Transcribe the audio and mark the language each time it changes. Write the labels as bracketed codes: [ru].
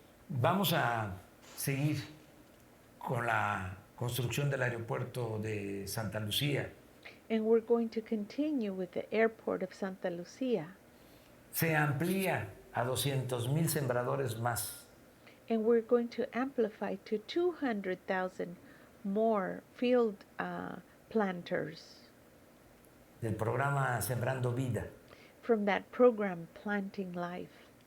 [es] Vamos a seguir con la construcción del aeropuerto de Santa Lucía. [en] And we're going to continue with the airport of Santa Lucía. [es] Se amplía a 200,000 sembradores más. [en] And we're going to amplify to 200,000 more field planters. [es] Del programa Sembrando Vida. [en] From that program, Planting Life.